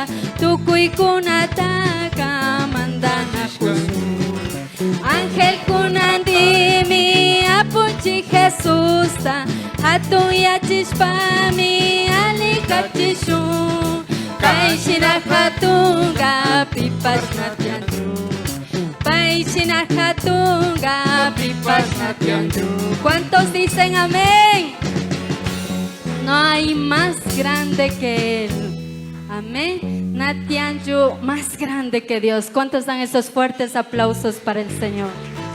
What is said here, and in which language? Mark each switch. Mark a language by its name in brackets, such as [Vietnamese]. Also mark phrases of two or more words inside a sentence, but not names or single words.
[Quechua] tukuykunataka mandanakushu Ángel kunandimi apunchi Jesusta hatun yachishpami alikachishu Paishina hatunga pipas natyanchu Paishina hatunga pipas natyanchu [Spanish] ¿Cuántos dicen amén? No hay más grande que Él Amén Natyanchu más grande que Dios ¿Cuántos dan esos fuertes aplausos para el Señor?